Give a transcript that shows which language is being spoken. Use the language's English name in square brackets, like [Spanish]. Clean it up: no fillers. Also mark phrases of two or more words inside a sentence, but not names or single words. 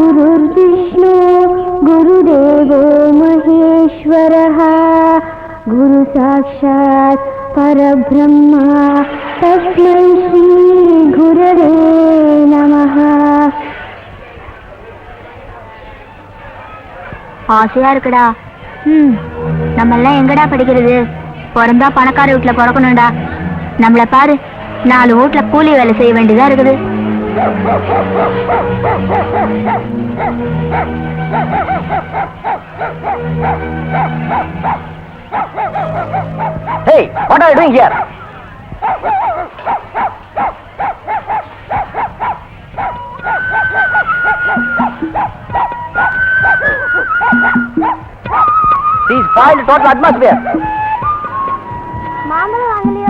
[Sanskrit] गुरुर्विष्णु गुरुदेवो महेश्वरः गुरु साक्षात् परब्रह्म तस्मै श्री गुरवे नमः. [Tamil] ஆசையா இருக்குடா. நம்ம எல்லாம் எங்கடா படிக்கிறது? பிறந்தா பணக்கார வீட்டுல பிறக்கணும்டா. நம்மள பாரு, 4 வீட்டுல கூலி வேலை செய்ய வேண்டியதா இருக்குது. [English] Hey, what are you doing here? These spoil the total atmosphere. [Tamil] மாம்பழம் வாங்கலையோ?